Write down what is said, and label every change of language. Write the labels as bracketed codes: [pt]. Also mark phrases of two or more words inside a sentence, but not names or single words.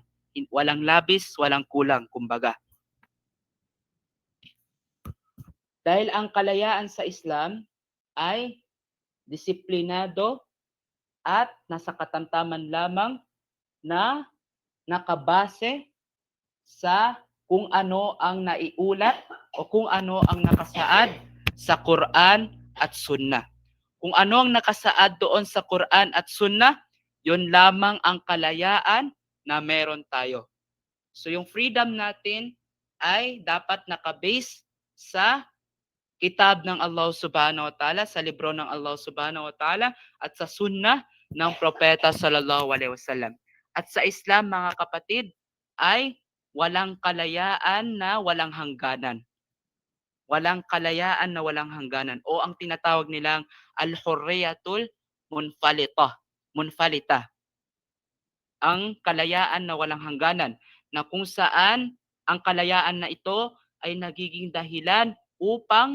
[tl] Walang labis, walang kulang, kumbaga. Dahil ang kalayaan sa Islam ay disiplinado at nasa katamtaman lamang na nakabase sa kung ano ang naiulat o kung ano ang nakasaad sa Quran at Sunnah. Kung ano ang nakasaad doon sa Quran at Sunnah, yun lamang ang kalayaan na meron tayo. So yung freedom natin ay dapat nakabase sa kitab ng Allah [ar] سبحانه وتعالى, [tl] sa libro ng Allah [ar] سبحانه وتعالى, [tl] at sa sunnah ng propeta [ar] صلى الله عليه وسلم. [tl] At sa Islam, mga kapatid, ay walang kalayaan na walang hangganan. Walang kalayaan na walang hangganan. O ang tinatawag nilang [ar] الحرية المنفلتة. [tl] Ang kalayaan na walang hangganan, na kung saan ang kalayaan na ito ay nagiging dahilan upang